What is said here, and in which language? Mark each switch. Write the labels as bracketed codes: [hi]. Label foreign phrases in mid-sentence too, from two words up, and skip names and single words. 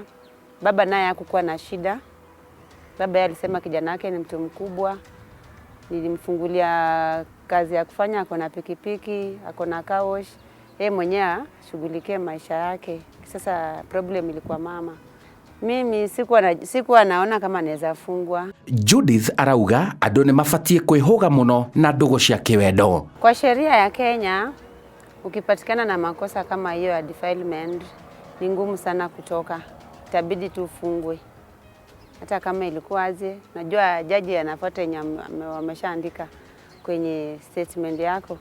[sw] Baba naye hakukuwa na shida. Baba yeye alisema kijana wake ni mtu mkubwa. Nilimfungulia kazi ya kufanya, ako na pikipiki, ako na car wash. Yeye mwenyewe shughulikie maisha yake. Sasa problem ilikuwa mama. Mimi sikuwa naona kama naweza fungwa. [ki] Judith arauga andũ nĩ mabatie kwĩhũga mũno na ndũgũ cia kĩwendo. [sw] Kwa sheria ya Kenya, ukipatikana na makosa kama hiyo ya defilement, ni ngumu sana kutoka. Itabidi tu ufungwe. Hata kama ilikuwa aje, najua jaji anafuata yenye wameshaandika kwenye statement yako.